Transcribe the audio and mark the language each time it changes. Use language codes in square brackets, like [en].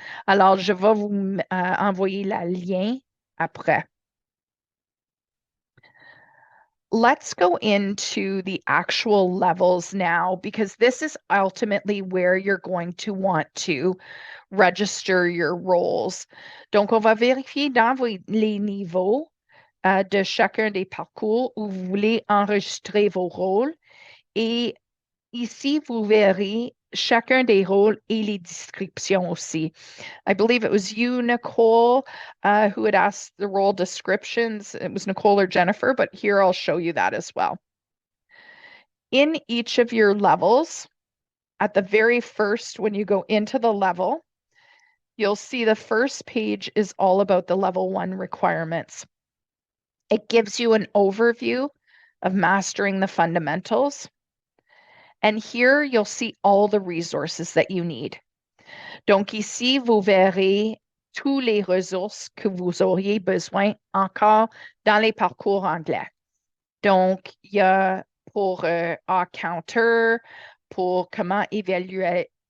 [fr] Alors, je vais vous envoyer le lien après. [en] Let's go into the actual levels now, because this is ultimately where you're going to want to register your roles. [fr] Donc, on va vérifier dans les niveaux de chacun des parcours où vous voulez enregistrer vos rôles. Et ici, vous verrez chacun des rôles et les descriptions aussi. [en] I believe it was you, Nicole, who had asked the role descriptions. It was Nicole or Jennifer, but here I'll show you that as well. In each of your levels, at the very first, when you go into the level, you'll see the first page is all about the level 1 requirements. It gives you an overview of mastering the fundamentals. And here you'll see all the resources that you need. [fr] Donc ici, vous verrez tous les ressources que vous auriez besoin encore dans les parcours anglais. Donc, il y a pour counter, pour comment évaluer.